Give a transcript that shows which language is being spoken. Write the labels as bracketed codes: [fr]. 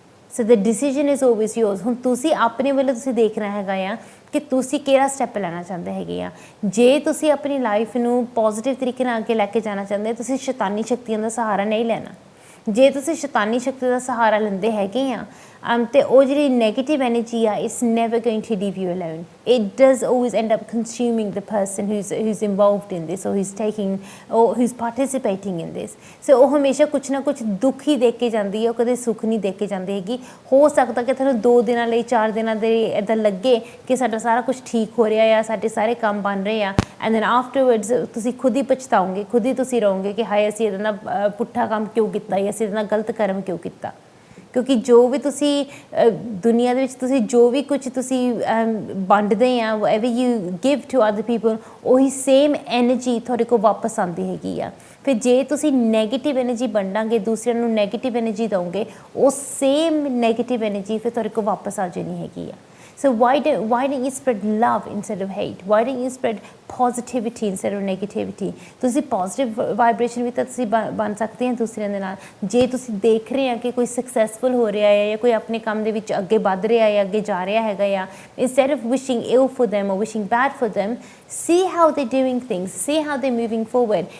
[en] So the decision is always yours. [pa] ਹੁਣ ਤੁਸੀਂ ਆਪਣੇ ਵੱਲੋਂ ਤੁਸੀਂ ਦੇਖਣਾ ਹੈਗਾ ਆ ਕਿ ਤੁਸੀਂ ਕਿਹੜਾ ਸਟੈਪ ਲੈਣਾ ਚਾਹੁੰਦੇ ਹੈਗੇ ਆ। ਜੇ ਤੁਸੀਂ ਆਪਣੀ ਲਾਈਫ ਨੂੰ ਪੋਜ਼ੀਟਿਵ ਤਰੀਕੇ ਨਾਲ ਅੱਗੇ ਲੈ ਕੇ ਜਾਣਾ ਚਾਹੁੰਦੇ, ਤੁਸੀਂ ਸ਼ੈਤਾਨੀ ਸ਼ਕਤੀਆਂ ਦਾ ਸਹਾਰਾ ਨਹੀਂ ਲੈਣਾ। ਜੇ ਤੁਸੀਂ ਸ਼ੈਤਾਨੀ ਸ਼ਕਤੀ ਦਾ ਸਹਾਰਾ ਲੈਂਦੇ ਹੈਗੇ ਆ ਅਤੇ ਉਹ ਜਿਹੜੀ ਨੈਗੇਟਿਵ ਐਨਰਜੀ ਆ, [en] It's never going to leave you alone. It does always end up consuming the person who's involved in this or who's participating in this। [pa] ਸੋ ਉਹ ਹਮੇਸ਼ਾ ਕੁਛ ਨਾ ਕੁਛ ਦੁੱਖ ਹੀ ਦੇ ਕੇ ਜਾਂਦੀ ਹੈ, ਉਹ ਕਦੇ ਸੁੱਖ ਨਹੀਂ ਦੇ ਕੇ ਜਾਂਦੀ ਹੈਗੀ। ਹੋ ਸਕਦਾ ਕਿ ਤੁਹਾਨੂੰ 2 ਦਿਨਾਂ ਲਈ 4 ਦਿਨਾਂ ਦੇ ਇੱਦਾਂ ਲੱਗੇ ਕਿ ਸਾਡਾ ਸਾਰਾ ਕੁਛ ਠੀਕ ਹੋ ਰਿਹਾ ਆ, ਸਾਡੇ ਸਾਰੇ ਕੰਮ ਬਣ ਰਹੇ ਆ, [en] and then afterwards [pa] ਤੁਸੀਂ ਖੁਦ ਹੀ ਪਛਤਾਓਗੇ, ਖੁਦ ਹੀ ਤੁਸੀਂ ਰਹੋਗੇ ਕਿ ਹਾਏ ਅਸੀਂ ਇਹਦੇ ਨਾਲ ਪੁੱਠਾ ਕੰਮ ਕਿਉਂ ਕੀਤਾ ਜਾਂ ਅਸੀਂ ਇਹਦੇ ਨਾਲ ਗਲਤ ਕਰਮ ਕਿਉਂ ਕੀਤਾ। ਕਿਉਂਕਿ ਜੋ ਵੀ ਤੁਸੀਂ ਦੁਨੀਆ ਦੇ ਵਿੱਚ ਤੁਸੀਂ ਜੋ ਵੀ ਕੁਝ ਤੁਸੀਂ ਵੰਡਦੇ ਆ [en] ever you give to other people [pa] ਉਹੀ ਸੇਮ ਐਨਰਜੀ ਤੁਹਾਡੇ ਕੋਲ ਵਾਪਸ ਆਉਂਦੀ ਹੈਗੀ ਆ। ਫਿਰ ਜੇ ਤੁਸੀਂ ਨੈਗੇਟਿਵ ਐਨਰਜੀ ਵੰਡਾਂਗੇ ਦੂਸਰਿਆਂ ਨੂੰ ਨੈਗੇਟਿਵ ਐਨਰਜੀ ਦਓਗੇ ਉਹ ਸੇਮ ਨੈਗੇਟਿਵ ਐਨਰਜੀ ਫਿਰ ਤੁਹਾਡੇ ਕੋਲ ਵਾਪਸ ਆ ਜਾਣੀ ਹੈਗੀ ਆ। [en] So why don't you spread love instead of hate? Why don't you spread positivity instead of negativity? [pa] ਤੁਸੀਂ positive vibration ਵੀ ਤਾਂ ਤੁਸੀਂ ਬਣ ਸਕਦੇ ਆ ਦੂਸਰਿਆਂ ਦੇ ਨਾਲ। ਜੇ ਤੁਸੀਂ ਦੇਖ ਰਹੇ ਆ ਕਿ ਕੋਈ ਸਕਸੈਸਫੁਲ ਹੋ ਰਿਹਾ ਹੈ ਜਾਂ ਕੋਈ ਆਪਣੇ ਕੰਮ ਦੇ ਵਿੱਚ ਅੱਗੇ ਵੱਧ ਰਿਹਾ ਹੈ ਅੱਗੇ ਜਾ ਰਿਹਾ ਹੈਗਾ ਆ, [en] instead of wishing ill for them or wishing bad for them, see how they're doing things, see how they're moving forward।